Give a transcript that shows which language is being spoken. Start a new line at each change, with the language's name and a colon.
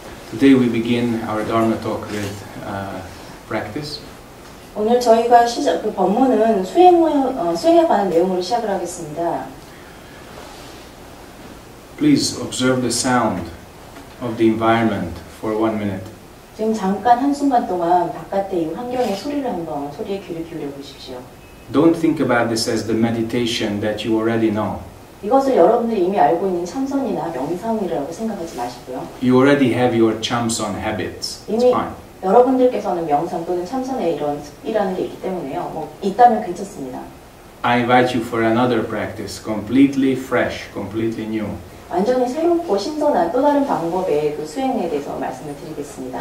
English: Today we begin our Dharma talk with practice.
Korean: 오늘 저희가 그 법문은 수행에 관한 내용으로 시작을 하겠습니다.
English: Please observe the sound of the environment for 1 minute.
Korean: 지금 잠깐 한순간 동안 바깥의 이 환경의 소리를 한번 소리에 귀를 기울여 보십시오.
English: Don't think about this as the meditation that you already know.
Korean: 이것을 여러분들이 이미 알고 있는 참선이나 명상이라고 생각하지 마시고요.
English: You already have your chamson habits. It's
Korean: 이미
English: fine.
Korean: 여러분들께서는 명상 또는 참선에 이런 습이라는 게 있기 때문에요. 있다면 괜찮습니다.
English: I invite you for another practice, completely fresh, completely new.
Korean: 완전히 새롭고 신선한 또 다른 방법의 그 수행에 대해서 말씀을 드리겠습니다.